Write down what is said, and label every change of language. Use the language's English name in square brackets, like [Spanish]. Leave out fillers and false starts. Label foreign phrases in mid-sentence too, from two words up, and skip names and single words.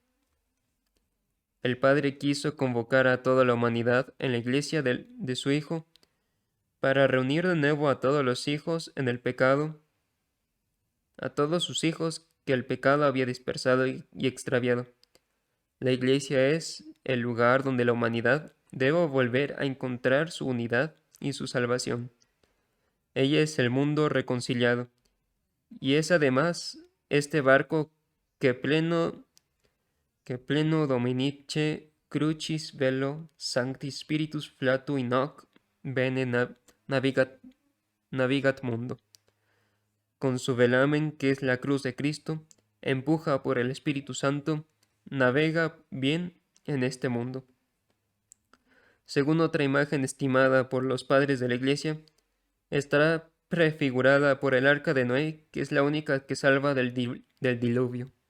[Spanish] El Padre quiso convocar a toda la humanidad en la iglesia de su Hijo para reunir de nuevo a todos los hijos en el pecado, a todos sus hijos que el pecado había dispersado y extraviado. La iglesia es el lugar donde la humanidad debe volver a encontrar su unidad y su salvación. Ella es el mundo reconciliado, y es además este barco que [Latin] pleno dominice crucis velo sancti spiritus flatu in hoc bene navigat mundo. [Spanish] Con su velamen, que es la cruz de Cristo, empuja por el Espíritu Santo, navega bien en este mundo. Según otra imagen estimada por los padres de la Iglesia, estará prefigurada por el arca de Noé, que es la única que salva del diluvio.